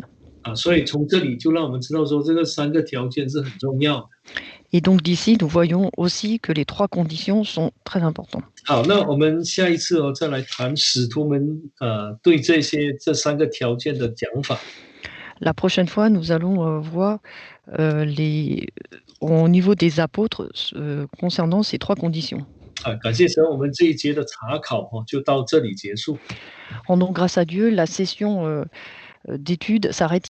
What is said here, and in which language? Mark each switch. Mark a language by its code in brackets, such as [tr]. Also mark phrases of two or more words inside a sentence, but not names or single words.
[zh] 所以从这里就让我们知道说，这个3个条件是很重要的。 [fr] Et donc d'ici, nous voyons aussi que les 3 conditions sont très importantes. [zh] 好，那我们下一次再来谈使徒们对这3个条件的讲法。 [fr] La prochaine fois, nous allons voir au niveau des apôtres concernant ces 3 conditions. [zh] 感谢神，我们这一节的查考就到这里结束。 [fr] Rendons grâce à Dieu, la session d'études s'arrête